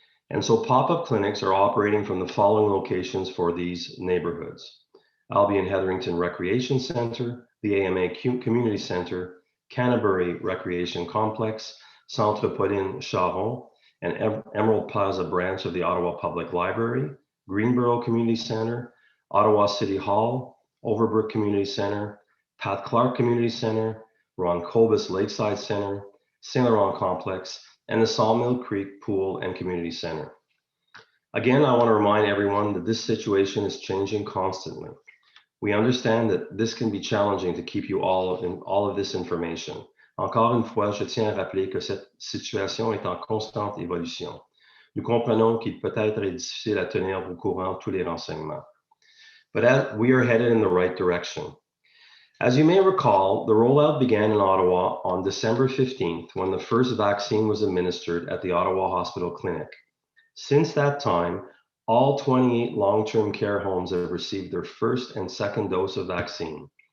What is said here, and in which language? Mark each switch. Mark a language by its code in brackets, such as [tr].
[en] And so pop-up clinics are operating from the following locations for these neighborhoods: Albion Hetherington Recreation Center, the AMA Community Center, Canterbury Recreation Complex, Centre Pauline Charon, and Emerald Plaza branch of the Ottawa Public Library, Greenboro Community Center, Ottawa City Hall, Overbrook Community Center, Pat Clark Community Center, Ron Cobus Lakeside Center, St. Laurent Complex, and the Sawmill Creek Pool and Community Center. Again, I want to remind everyone that this situation is changing constantly. We understand that this can be challenging to keep you all in all of this information. [fr] Encore une fois, je tiens à rappeler que cette situation est en constante évolution. Nous comprenons qu'il peut être difficile à tenir au courant tous les renseignements. [en] But as we are headed in the right direction. As you may recall, the rollout began in Ottawa on December 15th when the first vaccine was administered at the Ottawa Hospital Clinic. Since that time, all 28 long-term care homes have received their first and second dose of vaccine.